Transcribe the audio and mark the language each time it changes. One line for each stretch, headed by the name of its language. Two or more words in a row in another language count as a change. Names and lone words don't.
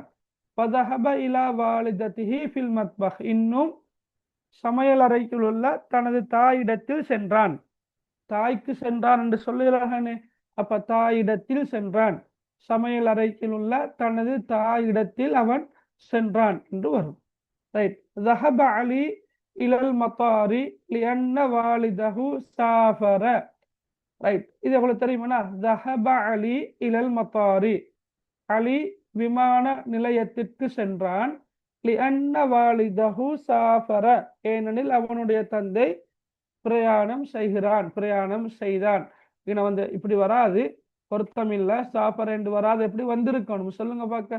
Arabic: وذهب إلى والدته في المطبخ,
Tamil: இன்னும் சமையல் அறைக்குள் உள்ள தனது தாயிடத்தில் சென்றான். தாய்க்கு சென்றான் என்று சொல்லுகிறானே, அப்ப தாயிடத்தில் சென்றான். சமையல் அறைக்குள் உள்ள தனது தாயிடத்தில் அவன் சென்றான் என்று வரும். ரைட்.
Arabic: ذهب علي إلى المطار لأن والده سافر.
Tamil: ரைட். இது எவ்வளவு தெரியுமா?
Arabic: ذهب علي إلى المطار,
Tamil: அலி விமான நிலையத்திற்கு சென்றான்.
Arabic: لأن والده سافر,
Tamil: ஏனெனில் அவனுடைய தந்தை பிரயாணம் செய்தான். இங்க வந்து இப்படி வராது, பொருத்தம் இல்ல. சாஃபர் என்று வராது, எப்படி வந்திருக்கணும் சொல்லுங்க பார்க்க.